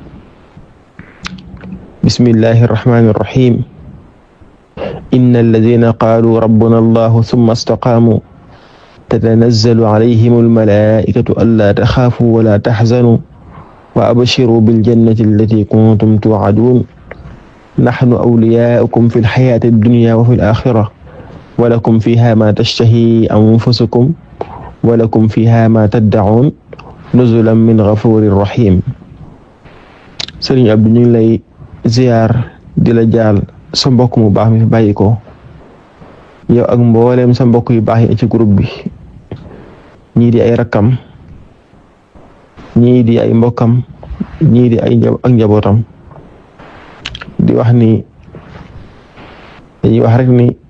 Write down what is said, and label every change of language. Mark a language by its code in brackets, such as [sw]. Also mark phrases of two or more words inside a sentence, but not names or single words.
[ar] بسم الله الرحمن الرحيم إن الذين قالوا ربنا الله ثم استقاموا تتنزل عليهم الملائكة ألا تخافوا ولا تحزنوا وأبشروا بالجنة التي كنتم توعدون نحن أولياؤكم في الحياة الدنيا وفي الآخرة ولكم فيها ما تشتهي أنفسكم ولكم فيها ما تدعون نزلا من غفور رحيم. [wo] Sëriñ Abdou ñu ngi lay ziyaar di la jaal sa mbokk mu baax mi fi bàyyi ko yow ak mbooleem sa mbokk yu baax yi ci groupe bi ñii di ay rakkam ñii di ay mbokkam ñii di ay ak njabootam di wax ni dañuy wax rek ni